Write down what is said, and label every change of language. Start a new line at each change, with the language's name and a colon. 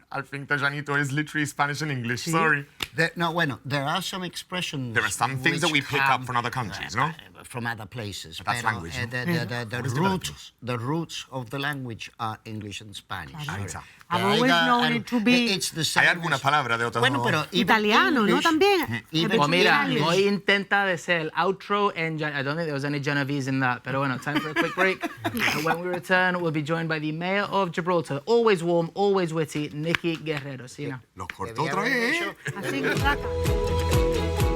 English: I think the Llanito is literally Spanish and English. Sorry. There are some expressions. There are some things that we pick up from other countries, no? From other places. But that's language, no? The roots of the language are English and Spanish. I've always known it to be It's the same.
Spanish: Hay alguna palabra de otro. Bueno, pero Italiano, ¿no? También. Pues mira, hoy intenta de ser el outro en...
English: I don't think there was any Genovese in that,
Spanish: pero bueno,
English: time for a quick break. When we return, we'll be joined by the Mayor of Gibraltar, always warm, always witty, Nicky Guerrero. See you now.
Spanish: Los cortó otra vez. Así que saca.